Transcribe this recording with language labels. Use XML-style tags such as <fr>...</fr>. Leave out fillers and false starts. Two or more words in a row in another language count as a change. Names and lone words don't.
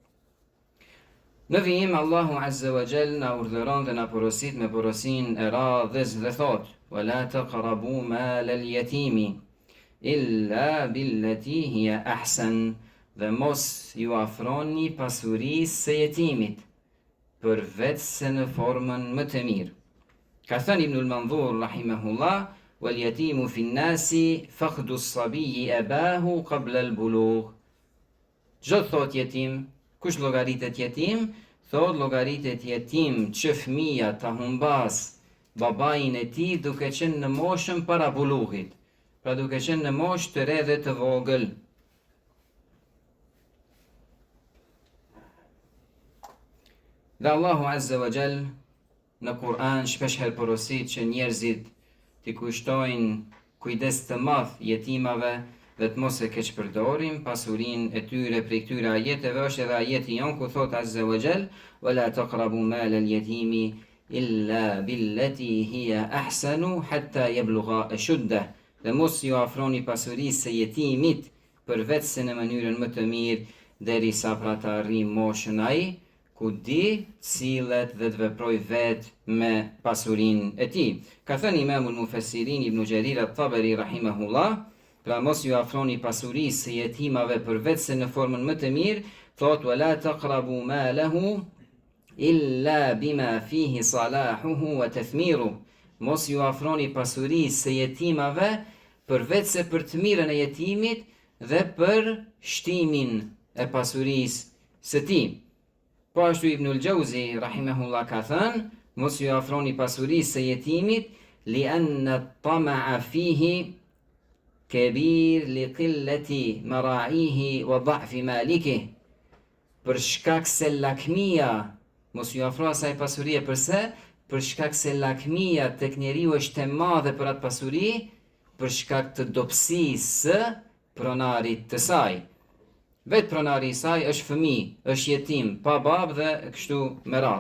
<sq>Në vijim, Allahu</sq> <ar>عز وجل</ar> <sq>na urdhëron dhe na porosit me porosin e radhës dhe thot</sq> <ar>وَلَا تَقْرَبُوا مَالَ الْيَتِيمِ إِلَّا بِالَّتِي هِيَ أَحْسَنُ,</ar> <sq>dhe mos ju afroni pasurisë së jetimit, përveç se në formën më të mirë. Ka thënë Ibnul Manzur rahimahullah,</sq> <ar>وَالْيَتِيمُ فِي النَّاسِ فَقْدُ الصَّبِيِّ أَبَاهُ قَبْلَ الْبُلُوغِ.</ar> <sq>Çdo thot jetim, kush llogaritet jetim? Thot llogaritet jetim që fëmia ta humbas babain e tij duke qenë në moshën para bulughit, pra duke qenë në moshë të re dhe të vogël. Dhe Allahu</sq> <ar>عز وجل</ar> <sq>në Kur'an shpesh herë porosit që njerëzit t'i kushtojnë kujdes të madh jetimave dhe të mos e keqpërdorin pasurinë e tyre. Prej këtyre ajeteve është edhe ajeti jon ku thot</sq> <ar>عز وجل وَلَا تَقْرَبُوا مَالَ الْيَتِيمِ إِلَّا بِالَّتِي هِيَ أَحْسَنُ حَتَّى يَبْلُغَ أَشُدَّهُ.</ar> <sq>Dhe mos ju afroni pasurisë së jetimit përveç se në mënyrën më të mirë, derisa pra të arrijë moshën ai ku di cilët dhe të veproj vetë me pasurinë e tij. Ka thënë Imamul Mufassirin Ibn Jarir at-Tabari rahimahullah, pra mos ju afroni pasurisë së jetimave përveç se në formën më të mirë, thot</sq> <ar>وَلَا تَقْرَبُوا مَالَهُ إِلَّا بِمَا فِيهِ صَلَاحُهُ وَتَثْمِيرُهُ.</ar> <sq>Mos ju afroni pasurisë së jetimave përveç se për të mirën e jetimit dhe për shtimin e pasurisë së tij. Po ashtu Ibnul Jauzi rahimahullah ka thënë, mos ju afroni pasurisë së jetimit</sq> <ar>لِأَنَّ الطَّمَعَ فِيهِ كَبِيرٌ لِقِلَّةِ مَرَاعِيهِ وَضَعْفِ مَالِكِهِ.</ar> <sq>Për shkak se lakmia, mos ju afro asaj pasurie, përse? Për shkak se lakmia tek njeriu është e madhe për atë pasuri, për shkak të dobësisë së pronarit të saj. Vetë pronari i saj është fëmijë, është jetim, pa babë dhe kështu me radhë.</sq>